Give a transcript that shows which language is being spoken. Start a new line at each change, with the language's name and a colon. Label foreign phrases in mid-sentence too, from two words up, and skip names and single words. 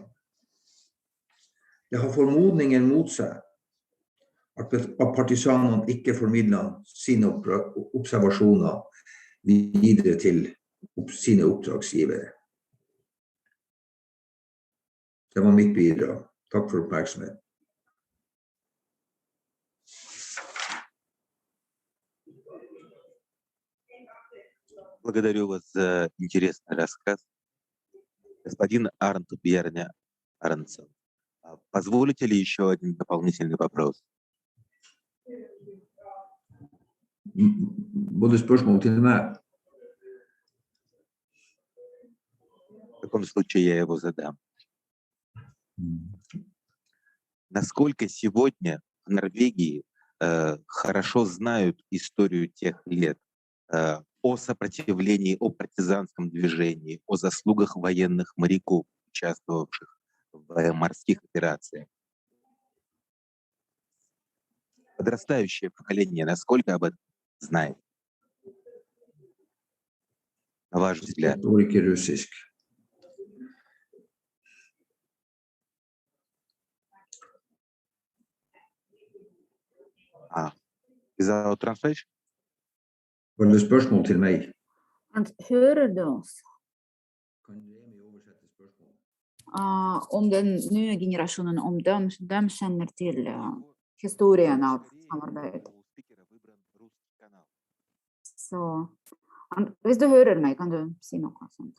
Norwegian: Det har formodningen mot seg at partisanene ikke formidlet sine observasjoner videre til sine oppdragsgivere. Det var mitt bidrag. Takk for oppmerksomheten.
Russian: Благодарю вас за интересный рассказ. Господин Арнт Бьерня Арнцев, позволите ли еще один дополнительный вопрос?
Norwegian: Både spørsmål til meg.
Russian: В таком случае я его задам. Насколько сегодня в Норвегии хорошо знают историю тех лет, о сопротивлении, о партизанском движении, о заслугах военных моряков, участвовавших в морских операциях? Подрастающее поколение насколько об этом знает? На ваш взгляд?
English: Without translation?
Norwegian: Var det spørsmål til meg? Hører du oss? Om den nye generasjonen, om de kjenner til historien av samarbeid. Så, hvis du hører meg, kan du si noe sånt.